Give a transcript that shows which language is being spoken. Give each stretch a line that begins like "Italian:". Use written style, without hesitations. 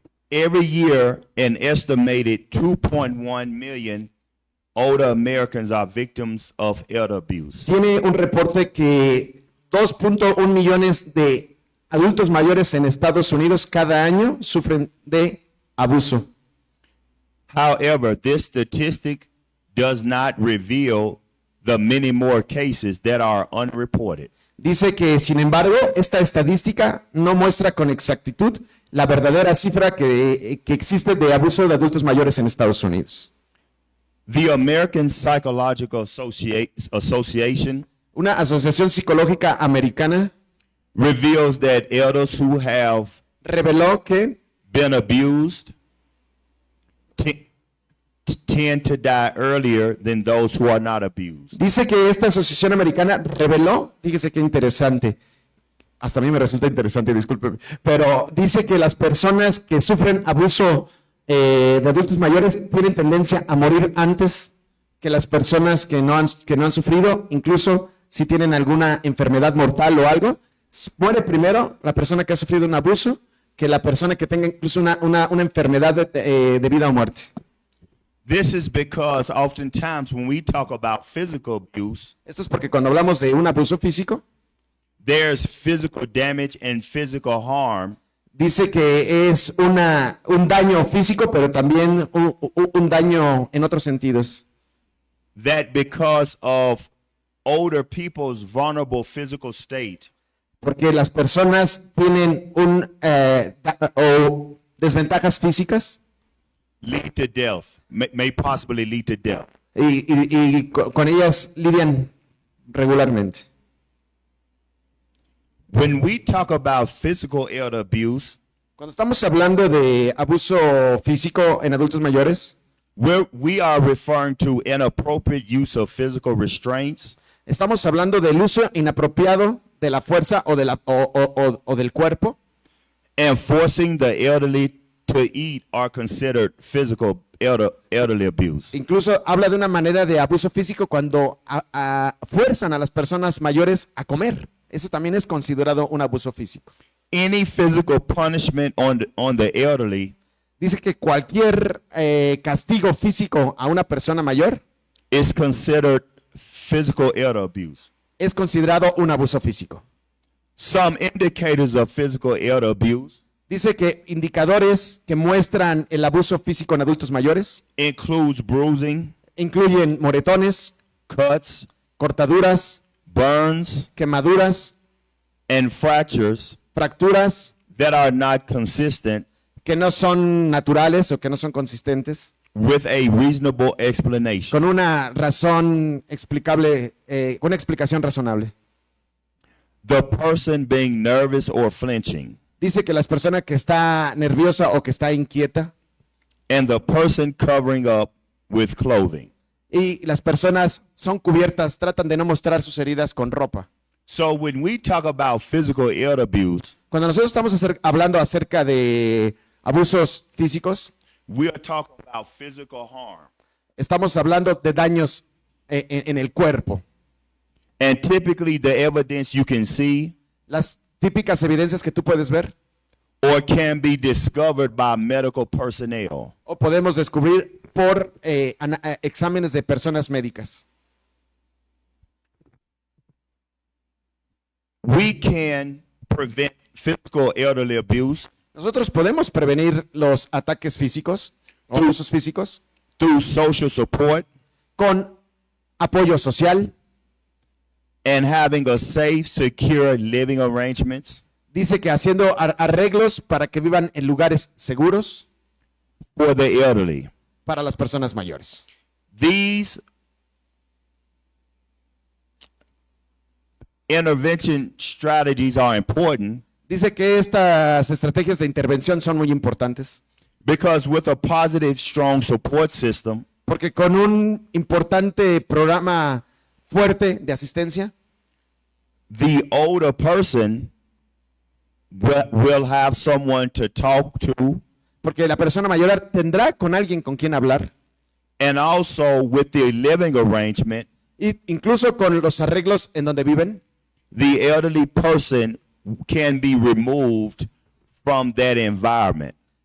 English: Every year, an estimated 2.1 million older Americans are victims of elder abuse.
Spanish: Tiene un reporte que 2.1 millones de adultos mayores en Estados Unidos cada año sufren de abuso.
English: However, this statistic does not reveal the many more cases that are unreported.
Spanish: Dice que, sin embargo, esta estadística no muestra con exactitud la verdadera cifra que existe de abuso de adultos mayores en Estados Unidos.
English: The American Psychological Association
Spanish: Una asociación psicológica americana
English: reveals that elders who have
Spanish: reveló que
English: been abused tend to die earlier than those who are not abused.
Spanish: dice que esta asociación americana reveló, fíjese qué interesante, hasta a mí me resulta interesante, discúlpeme, pero dice que las personas que sufren abuso de adultos mayores tienen tendencia a morir antes que las personas que no han sufrido, incluso si tienen alguna enfermedad mortal o algo, muere primero la persona que ha sufrido un abuso que la persona que tenga incluso una enfermedad de vida o muerte.
English: This is because oftentimes when we talk about physical abuse,
Spanish: Esto es porque cuando hablamos de un abuso físico,
English: there's physical damage and physical harm
Spanish: dice que es un daño físico, pero también un daño en otros sentidos.
English: that because of older people's vulnerable physical state,
Spanish: Porque las personas tienen o desventajas físicas
English: lead to death, may possibly lead to death.
Spanish: y con ellas lidian regularmente.
English: When we talk about physical elder abuse,
Spanish: Cuando estamos hablando de abuso físico en adultos mayores,
English: we are referring to inappropriate use of physical restraints,
Spanish: estamos hablando del uso inapropiado de la fuerza o del cuerpo,
English: and forcing the elderly to eat are considered physical elderly abuse.
Spanish: incluso habla de una manera de abuso físico cuando fuerzan a las personas mayores a comer. Eso también es considerado un abuso físico.
English: Any physical punishment on the elderly
Spanish: Dice que cualquier castigo físico a una persona mayor
English: is considered physical elder abuse.
Spanish: es considerado un abuso físico.
English: Some indicators of physical elder abuse
Spanish: Dice que indicadores que muestran el abuso físico en adultos mayores
English: includes bruising,
Spanish: incluyen moretones,
English: cuts,
Spanish: cortaduras,
English: burns,
Spanish: quemaduras,
English: and fractures
Spanish: fracturas
English: that are not consistent
Spanish: que no son naturales o que no son consistentes,
English: with a reasonable explanation.
Spanish: con una razón explicable, una explicación razonable.
English: The person being nervous or flinching,
Spanish: Dice que las personas que está nerviosa o que está inquieta
English: and the person covering up with clothing.
Spanish: y las personas son cubiertas, tratan de no mostrar sus heridas con ropa.
English: So when we talk about physical elder abuse,
Spanish: Cuando nosotros estamos hablando acerca de abusos físicos,
English: we are talking about physical harm.
Spanish: estamos hablando de daños en el cuerpo.
English: And typically the evidence you can see
Spanish: Las típicas evidencias que tú puedes ver
English: or can be discovered by medical personnel
Spanish: o podemos descubrir por exámenes de personas médicas.
English: we can prevent physical elderly abuse
Spanish: Nosotros podemos prevenir los ataques físicos o abusos físicos
English: through social support
Spanish: con apoyo social.
English: and having a safe, secure living arrangements
Spanish: Dice que haciendo arreglos para que vivan en lugares seguros
English: for the elderly.
Spanish: para las personas mayores.
English: These intervention strategies are important
Spanish: Dice que estas estrategias de intervención son muy importantes
English: because with a positive, strong support system,
Spanish: porque con un importante programa fuerte de asistencia,
English: the older person will have someone to talk to,
Spanish: porque la persona mayor tendrá con alguien con quien hablar,
English: and also with the living arrangement,
Spanish: y incluso con los arreglos en donde viven,
English: the elderly person can be removed from that environment.